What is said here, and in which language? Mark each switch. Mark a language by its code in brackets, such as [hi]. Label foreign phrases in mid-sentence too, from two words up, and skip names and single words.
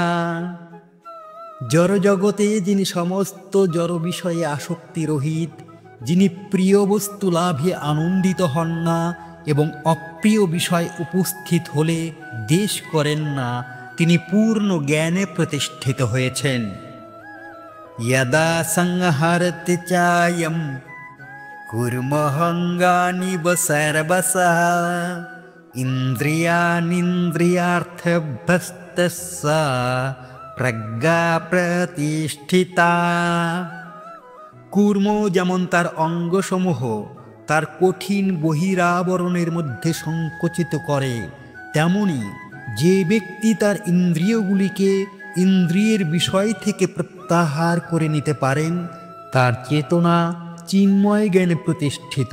[bn] জড়জগতে যিনি সমস্ত জড় বিষয়ে আসক্তি রহিত, যিনি প্রিয় বস্তু লাভে আনন্দিত হন না এবং অপ্রিয় বিষয় উপস্থিত হলে দ্বেষ করেন না, তিনি পূর্ণ জ্ঞানে প্রতিষ্ঠিত হয়েছেন। [sa] यदा संहरति चायं कुर्महङ्गानिव सर्वशः इन्द्रियाणीन्द्रियार्थभ्यस्तस्य प्रज्ञा प्रतिष्ठिता। [bn] কূর্ম যেমন তার অঙ্গসমূহ তার কঠিন বহিরাবরণের মধ্যে সংকুচিত করে, তেমনি যে ব্যক্তি তার ইন্দ্রিয়গুলিকে ইন্দ্রিয়ের বিষয় থেকে প্রত্যাহার করে নিতে পারেন, তার চেতনা চিন্ময় জ্ঞানে প্রতিষ্ঠিত।